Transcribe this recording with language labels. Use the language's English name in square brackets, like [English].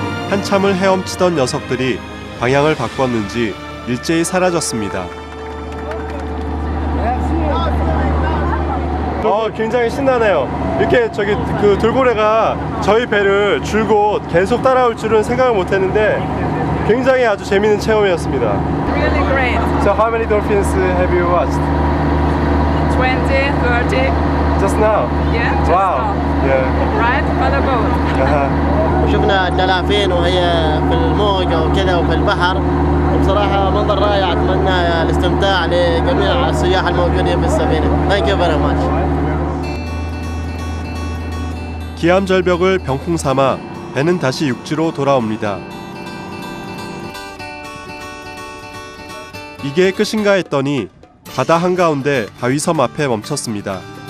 [Korean] 한참을 헤엄치던 녀석들이 방향을 바꿨는지 일제히 사라졌습니다. 굉장히 신나네요. 이렇게 그 돌고래가 저희 배를 줄곧 계속 따라올 줄은 생각을 못했는데 굉장히 아주 재미있는 체험이었습니다. [English] Really great. So how many dolphins have you watched? 20, 30. Just now? Yeah, just Wow. now. Yeah. Right by the boat. [Arabic] وشفنا الدلافين وهي في الموج وكذا وفي البحر. بصراحة منظر رائع. أتمنى الاستمتاع لجميع السياح الموجودين في السفينة. [English] Thank you very much. [Korean] 기암절벽을 병풍 삼아 배는 다시 육지로 돌아옵니다. 이게 끝인가 했더니 바다 한가운데 바위섬 앞에 멈췄습니다.